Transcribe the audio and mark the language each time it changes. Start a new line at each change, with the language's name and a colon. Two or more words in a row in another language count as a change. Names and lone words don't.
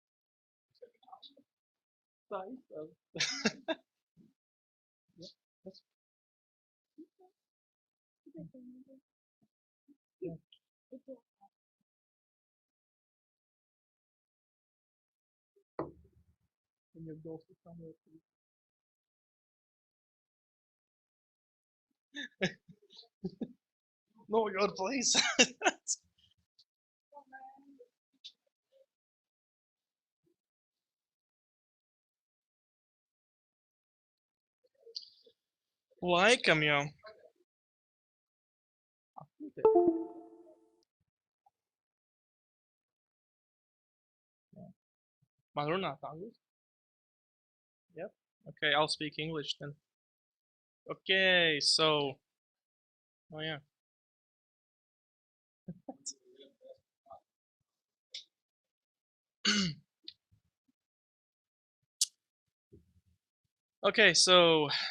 Latvian: Tā izstāv.
English: When you go to somewhere, no, your place.
Latvian: Laikam jau. Man runāt angliski?
English: Yep. Okay, I'll speak English then. Okay, so. Oh yeah. Okay, so.